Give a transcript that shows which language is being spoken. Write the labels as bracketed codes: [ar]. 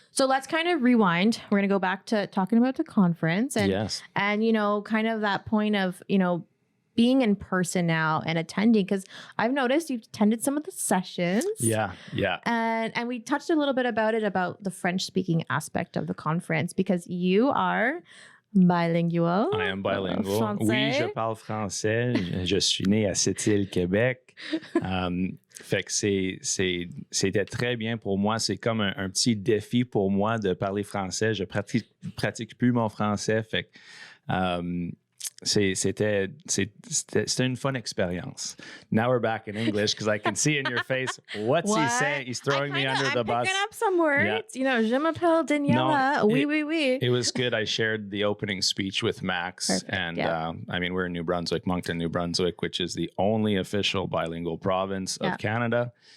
[en] So let's kind of rewind. We're going to go back to talking about the conference and, kind of that point of, being in person now and attending, because I've noticed you've attended some of the sessions. Yeah. Yeah. And we touched a little bit about the French speaking aspect of the conference, because you are bilingual. I am bilingual. [fr] Français. Oui, je parle français. Je suis né à Sept-Îles, Québec. Fait que c'était très bien pour moi. C'est comme un petit défi pour moi de parler français. Je pratique plus mon français. Fait que c'était une [en] fun experience. Now we're back in English, because I can see in your face what's he saying. He's throwing me under the bus. I'm picking up some words. [fr] Yeah. Je m'appelle Daniela. Oui. [en] It was good. I shared the opening speech with Max. Perfect, and we're in New Brunswick, Moncton, New Brunswick, which is the only official bilingual province of Canada.